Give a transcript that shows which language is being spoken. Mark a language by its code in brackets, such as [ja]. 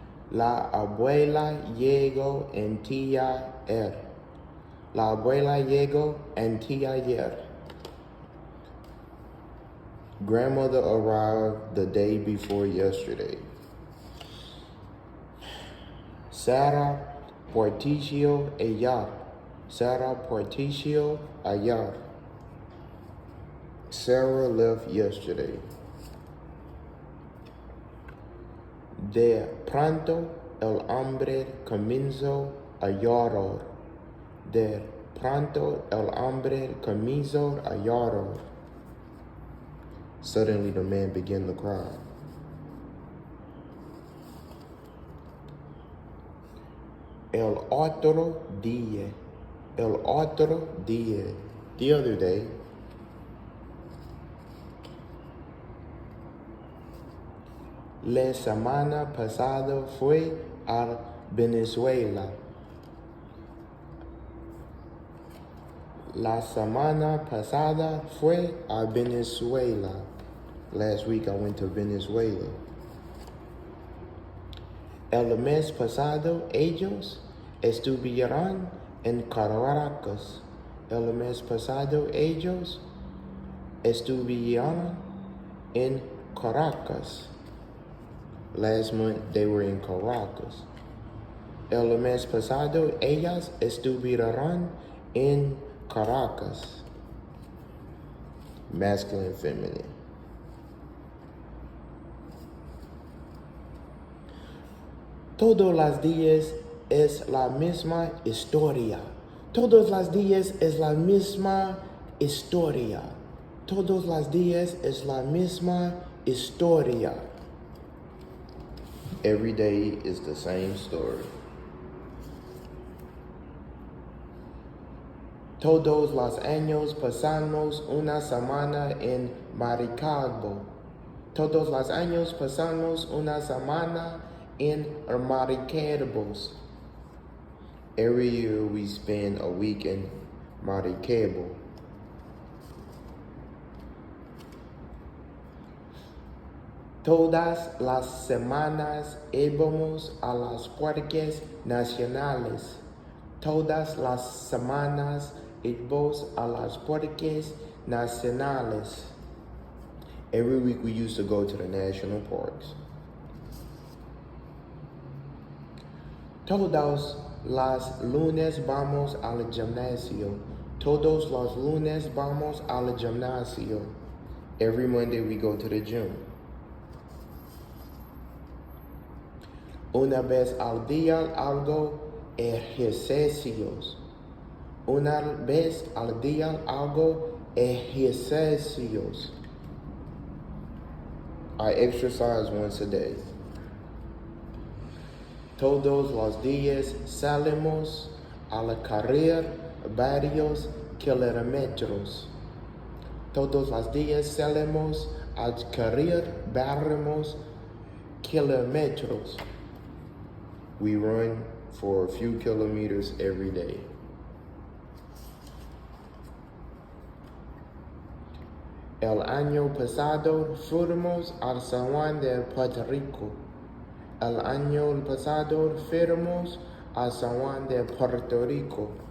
[es] La abuela llegó anteayer. La abuela llegó anteayer. [en] Grandmother arrived the day before yesterday. [es] Sarah partició ayer. Sarah partició ayer. [en] Sarah left yesterday. [es] De pronto el hombre comenzó a llorar. De pronto el hombre comenzó a llorar. [en] Suddenly the man began to cry. [es] El otro día. El otro día. [en] The other day. [es] La semana pasada fue a Venezuela. La semana pasada fue a Venezuela. [en] Last week I went to Venezuela. [es] El mes pasado ellos estuvieron en Caracas. El mes pasado ellos estuvieron en Caracas. [en] Last month they were in Caracas. [es] El mes pasado ellas estuvieron en Caracas. [en] Masculine, feminine. [es] Todos los días es la misma historia. Todos los días es la misma historia. Todos los días es la misma historia. [en] Every day is the same story. [es] Todos los años pasamos una semana en Maracaibo. Todos los años pasamos una semana in Maracaibo. [en] Every year we spend a week in Maracaibo. [es] Todas las semanas íbamos a los parques nacionales. Todas las semanas íbamos a los parques nacionales. [en] Every week we used to go to the national parks. [es] Todos los lunes vamos al gimnasio. Todos los lunes vamos al gimnasio. [en] Every Monday we go to the gym. [es] Una vez al día hago ejercicios. Una vez al día hago ejercicios. [en] I exercise once a day. [es] Todos los días salimos a la correr varios kilómetros. Todos los días salimos a correr varios kilómetros. [en] We run for a few kilometers every day. [es] El año pasado fuimos al San Juan de Puerto Rico. El año pasado fuimos al San Juan de Puerto Rico.